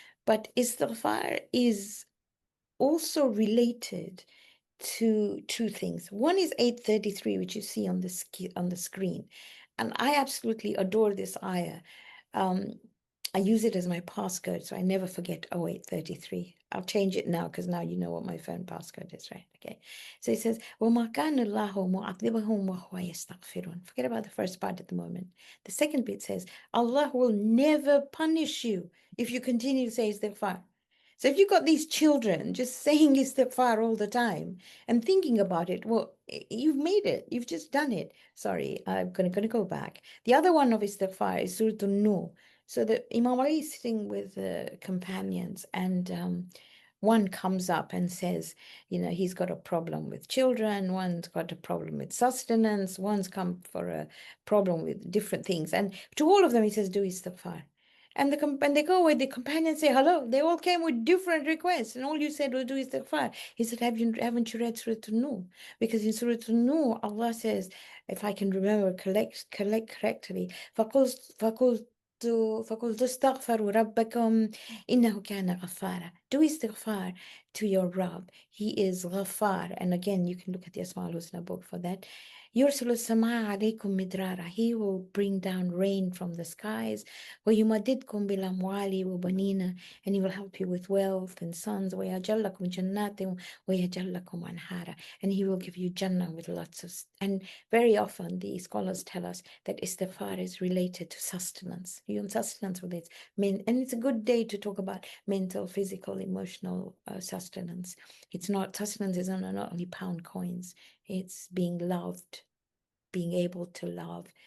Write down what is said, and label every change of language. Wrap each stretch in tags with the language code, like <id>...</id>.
<en>But istighfar is also related to 2 things. One is 833, which you see on the screen. And I absolutely adore this ayah. I use it as my passcode, so I never forget 0833. I'll change it now because now you know what my phone passcode is, right? Okay.</en> <ar>So it says, وَمَا كَانَ اللَّهُ مُعَذِّبَهُمْ وَهُوَ يَسْتَغْفِرُونَ.</ar> <en>Forget about the first part at the moment. The second bit says, Allah will never punish you if you continue to say istighfar. So if you've got these children just saying istighfar all the time and thinking about it, well, you've made it. You've just done it. Sorry, I'm going to go back. The other one of istighfar is Surah An-Nur. So the Imam Ali is sitting with the companions, and one comes up and says, he's got a problem with children, one's got a problem with sustenance, one's come for a problem with different things. And to all of them, he says, do istighfar. And they go away, the companions say, hello. They all came with different requests, and all you said was do istighfar. He said, haven't you read Surah An-Nur? Because in Surah An-Nur, Allah says, if I can remember correctly,</en> <ar>فَقُلْتُ فقلت استغفروا ربكم إنه كان غفارا.</ar> <en>Do istighfar to your Rabb. He is Ghaffar. And again, you can look at the Asma al-Husna book for that.</en> <ar>يرسل السماء عليكم مدرارا.</ar> <en>He will bring down rain from the skies.</en> <ar>ويمددكم بالأموال وبنين.</ar> <en>And he will help you with wealth and sons.</en> <ar>ويجعل لكم جنات ويجعل لكم أنهارا.</ar> <en>And he will give you Jannah with lots of... And very often the scholars tell us that istighfar is related to sustenance. You're on sustenance with it. And it's a good day to talk about mental, physical, emotional sustenance. Sustenance is not only pound coins. It's being loved, being able to love.</en>